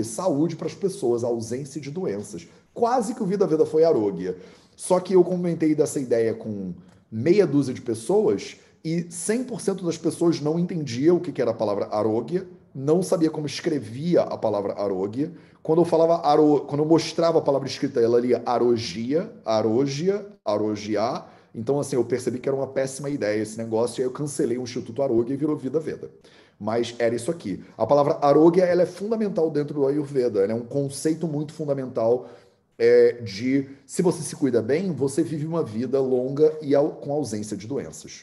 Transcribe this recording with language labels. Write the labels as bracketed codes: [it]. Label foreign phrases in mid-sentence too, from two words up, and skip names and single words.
[pt] Saúde para as pessoas, ausência de doenças. Quase que o Vida Veda foi Arogya. Só que eu comentei dessa ideia com meia dúzia de pessoas e 100% das pessoas não entendia o que era a palavra arogya, não sabia como escrevia a palavra arogya. Quando eu falava quando eu mostrava a palavra escrita, ela lia arogia, arogia, arogiar. Então, assim, eu percebi que era uma péssima ideia esse negócio, e aí eu cancelei o Instituto Arogya e virou Vida Veda. Mas era isso aqui. A palavra arogya, ela é fundamental dentro do Ayurveda, ela é um conceito muito fundamental de se você se cuida bem, você vive uma vida longa e com ausência de doenças.